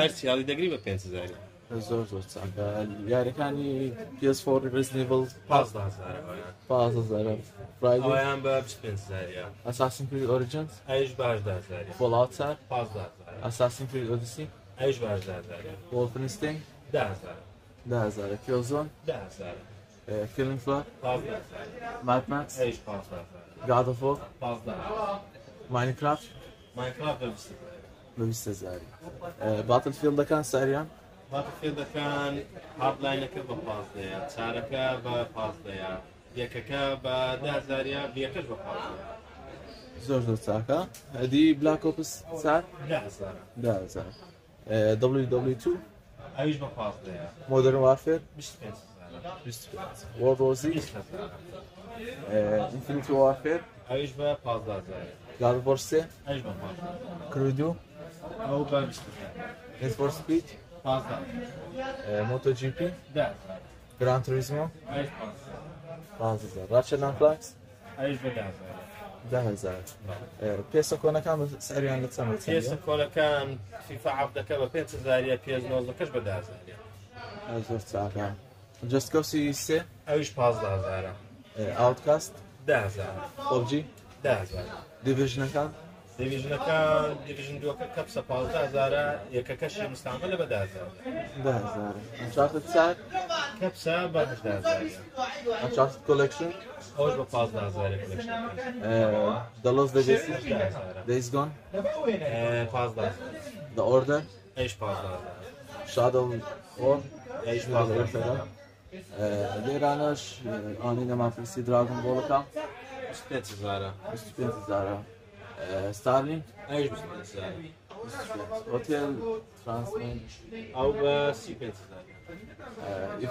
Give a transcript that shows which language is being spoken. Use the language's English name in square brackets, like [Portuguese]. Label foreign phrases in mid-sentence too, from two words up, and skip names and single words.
[Central Kurdish] هەر چیاڵی دەگری بە $5,000 زۆر چاکە یاریەکانی PS4 Resident Evil $15,000 Friday ئەویان بە $25,000 Assassin's Creed Origins ئەیش بە $18,000 Fallout 4 $15,000 Assassin's Creed Odyssey ئەیش بە $18,000 Wolfenstein $10,000 Killzone $10,000 Killing Floor $15,000 Mad Max ئەیش $15,000 God of War Minecraft Minecraft بە $20,000 Battlefieldەکان ساریان باتفیلدەکان هاردلاینەکە بە $15,000 چارەکە بە $15,000 یەکەکە بە $10,000 بیەکەش بە $15,000 زۆر چاکە هەدی Black Ops 4 $10,000 WW2 ئەویش بە $15,000 Modern Warfare $25,000 World War Z Infinity Warfare ئەویش بە $15,000 God of War 3 ئەویش بە $15,000 Crew 2 ئەو بە Need for Speed $15,000 MotoGP $10,000 Gran Turismo ئەویش $15,000 Ratchet & Clank ئەویش بە $10,000 پێسە کۆنەکان ساریان لە چەند پێسە کۆلەکان فیفا عەبدەکە بە $5,000 PS9 بە $10,000 زۆر چاکە Just Cause 3 ئەویش $15,000 Outcast $10,000 PUBG $10,000 Divisionەکان دیڤیژنەکان دیڤیژن دووەکە کەپسە $15,000 یەکەکەشی مستعملە بە $10,000 Uncharted 4 کەپسە بە $8,000 Uncharted Collection ئەوش بە $15,000 کلکشن The Lost Legacy Days Gone $15,000 The Order ئەیش $15,000 Shadow War ئەیش $15,000 لێرانەش ئانی نەمافرسی Dragon Ballەکە $25,000 $25,000 Starlink ئەیش $25,000 Hotel Transman ئەو بە $30,000